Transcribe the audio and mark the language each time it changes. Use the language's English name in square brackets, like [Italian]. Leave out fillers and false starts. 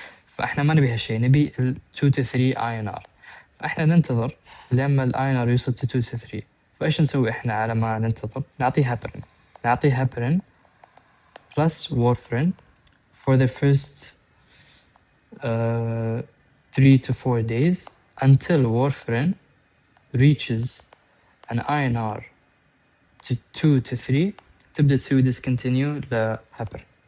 [Arabic] فإحنا ما نبي هالشيء، نبي 2 to 3 INR. فإحنا ننتظر لما INR يوصل to 2 to 3. فإيش نسوي إحنا على ما ننتظر؟ نعطيه [English] heparin plus warfarin for the first 3 to 4 days until warfarin reaches an INR to 2 to 3. [Arabic] تبدأ تسوي discontinue لheparin.